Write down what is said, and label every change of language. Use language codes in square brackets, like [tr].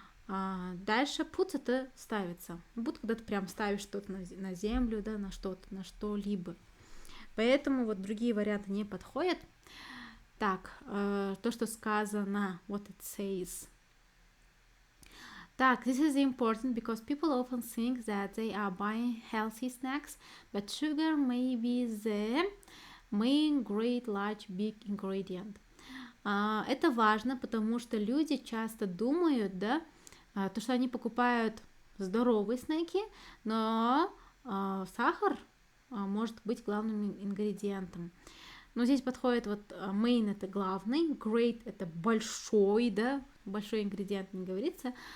[ru] Дальше put это ставится, будто когда ты прям ставишь что-то на землю, да, на что-то, на что-либо. Поэтому вот другие варианты не подходят. Так, то, что сказано, [en] what it says. Так, this is important because people often think that they are buying healthy snacks, but sugar may be the main, great, large, big ingredient. [ru] Это важно, потому что люди часто думают, да, то, что они покупают здоровые снеки, но сахар может быть главным ингредиентом. Но здесь подходит вот main это главный, great это большой, да, большой ингредиент не говорится.